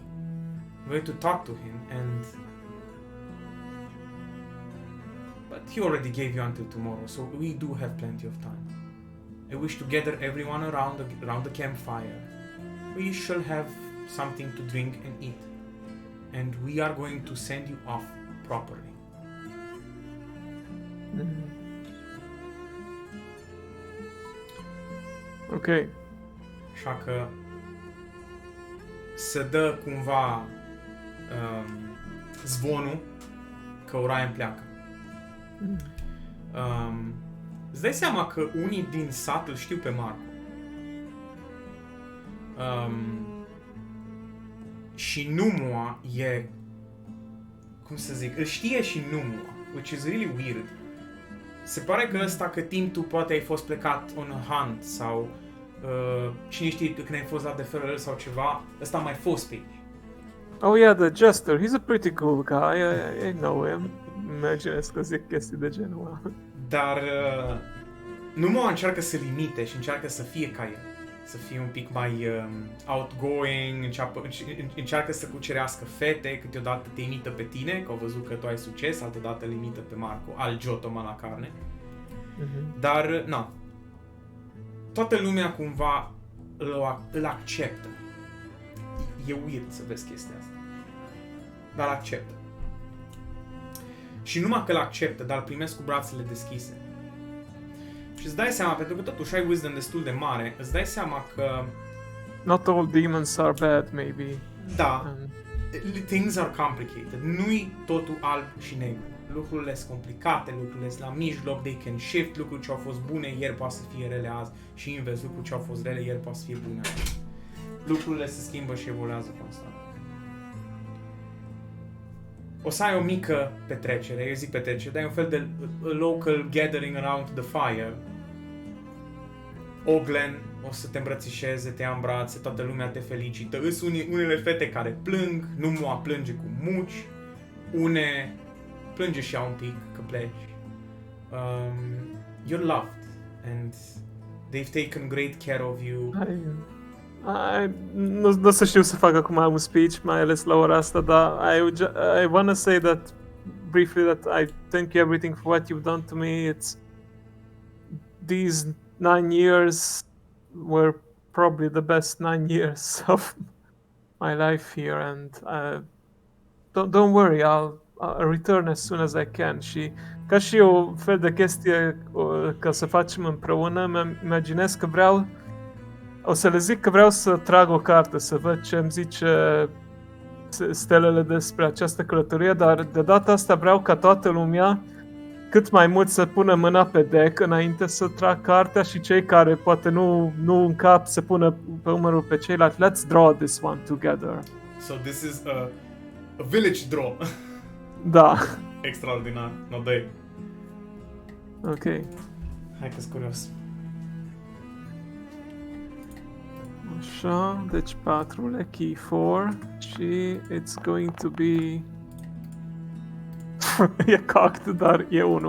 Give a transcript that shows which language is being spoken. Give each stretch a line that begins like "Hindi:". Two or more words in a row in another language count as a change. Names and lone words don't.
English: I'm going to talk to him and... But he already gave you until tomorrow, so we do have plenty of time. I wish to gather everyone around the campfire. We shall have something to drink and eat. And we are going to send you off properly. Ok.
Romanian: Așa că se dă cumva zvonul că Orion pleacă. Îți dai seama că unii din sat îl știu pe Marco. Și Numua e... Cum să zic? Îl știe și Numua,
English: which is really weird.
Romanian: Se pare că ăsta, că timp tu poate ai fost plecat
English: on a hunt
Romanian: sau cine știe când ai fost la de felul sau ceva, ăsta a mai fost pe aici.
English: Oh yeah, the jester. He's a pretty cool guy. I know him.
Romanian: Imaginez că zic chestii de genul ăla. Dar Numua încearcă să limite și încearcă să fie ca el. Să fie un pic mai outgoing, încearcă să cucerească fete, câteodată te imită pe tine, că au văzut că tu ai succes, altădată îl imită pe Marco, al Giotoma la carne. Dar, na, toată lumea cumva îl acceptă. E weird să vezi chestia asta. Dar îl acceptă. Și numai că îl acceptă, dar îl primesc cu brațele deschise. Și îți dai seama, pentru că totuși ai wisdom destul de mare, îți dai seama că...
English: Not all demons are bad, maybe. Da, things are complicated.
Romanian: Nu-i totul alb și negru. Lucrurile sunt complicate, lucrurile sunt la mijloc,
English: they can shift,
Romanian: lucruri ce au fost bune ieri poate să fie rele azi și invers, lucruri ce au fost rele ieri poate să fie bune azi. Lucrurile se schimbă și evoluează constant. O să ai o mică petrecere, eu zic petrecere, dar e un fel de
English: local gathering around the fire.
Romanian: Oglen o să te îmbrățișeze, te ia în brațe, toată lumea te felicită. Îs unele fete care plâng, Numua plânge cu muci, une plânge și ea un pic că pleci.
English: You're loved and they've taken great care of you.
Romanian: Nu o să știu să fac acum un speech, mai ales la ora asta, dar
English: I wanna say that briefly that I thank you everything for what you've done to me. These 9 years were probably the best 9 years of my life here, and don't worry, I'll return as soon as I can.
Romanian: Și ca și o fel de chestie ca să facem împreună, imaginez că o să le zic că vreau să trag o carte, să văd ce îmi zice stelele despre această călătorie, dar de data asta vreau ca toată lumea cât mai mult să pună mâna pe deck înainte să trag cartea și cei care poate nu încap să pună pe umărul pe ceilalți.
English: Let's draw this one together. So this is a village draw.
Romanian: Da. Extraordinar. No, dă. Ok. Hai că-s curios. Așa, deci 4 le key 4 și
English: it's going to be...
Romanian: e cocked, dar e 1.